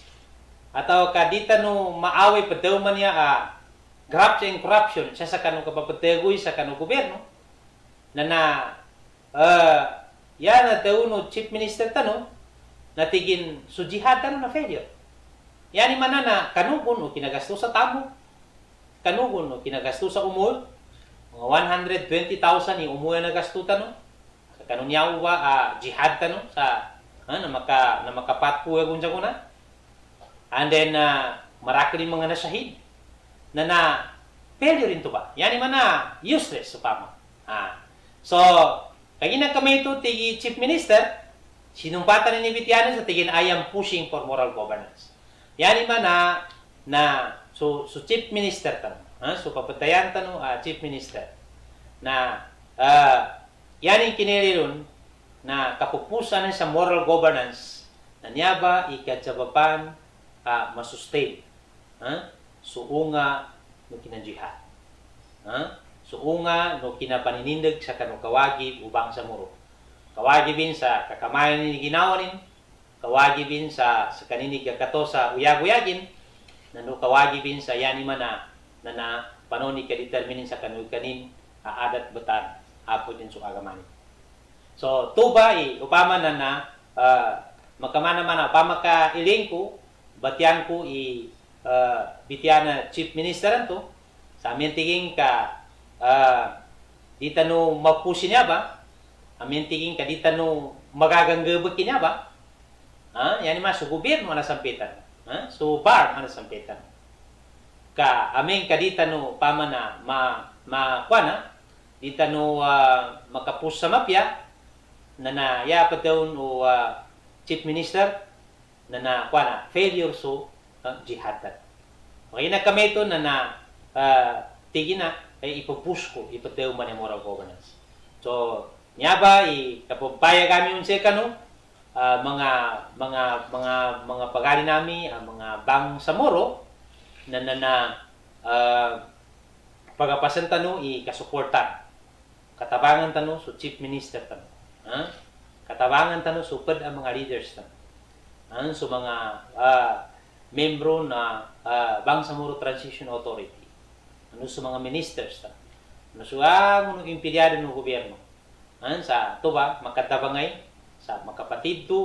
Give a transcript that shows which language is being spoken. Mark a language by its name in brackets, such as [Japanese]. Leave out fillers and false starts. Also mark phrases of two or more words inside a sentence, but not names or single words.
[Maguindanaon] Atau kadita no maaway padaw man niya [English] graft and corruption [Maguindanaon] siya sa kanong kapapatagoy sa kanong gobyerno na daw no Chief Minister tano natigin sujihad tano na failure. Yani manana kanugon o kinagasto sa tamo, kanugon o kinagasto sa umul, mga 120,000 yung umuwi na gasto tano sa kanong yaw ba jihad tano sa na makapatpuya gunsa ko na. [English] And then, [Filipino] marami rin mga nasahid na failure rin to ba? [Maguindanaon] Yani man useless sa pama. So, kaya na kami ito, tigi Chief Minister, sinumpatan ni Bitianan sa tigin, [English] I am pushing for moral governance. [Maguindanaon] Yani man so Chief Minister tanong, so papatayan tanong, Chief Minister, na yan yung kiniliron na kapupusan sa [English] moral governance [Maguindanaon] na niya ba ikatsabapan masustain. Suunga no kinanjihad. Suunga no kinapaninindag sa kanong kawagi ubang sa muro. Kawagi bin sa kakamayan ni ginawanin, kawagi bin sa kaninig kato sa uyag-uyagin, no kawagi bin sa yani man na panoni ka determinin sa kanin adat betan apo din sa agamanin. So tuba upama na makamana man upama ka ilingko batyan ko bitiana Chief Minister to sa amin tingin ka dita no mapusin niya ba amin tingin ka dita no magaganggabag niya ba yan mas so gobyerno na sampitan so bar na sampitan ka amin ka dita no pama na kuana dita no makapus sa mafia na ya pataon o Chief Minister na kuana failure so jihadan. Okay na kami ito na tigi na ay ipupush ko ipateo man yung [English] moral governance. [Maguindanaon] So niya ba kapupaya kami unsa kano mga pagali nami mga bang sa moro na pagapasan tano ikasuportan. Katabangan tano so Chief Minister tano. Katabangan tano supad ang mga leaders tano. So mga membro na Bangsamoro Transition Authority. So mga ministers ta. [Filipino] So ang empleyado ng gobyerno. [Maguindanaon] Sa tuba makatabangay sa makapatid to.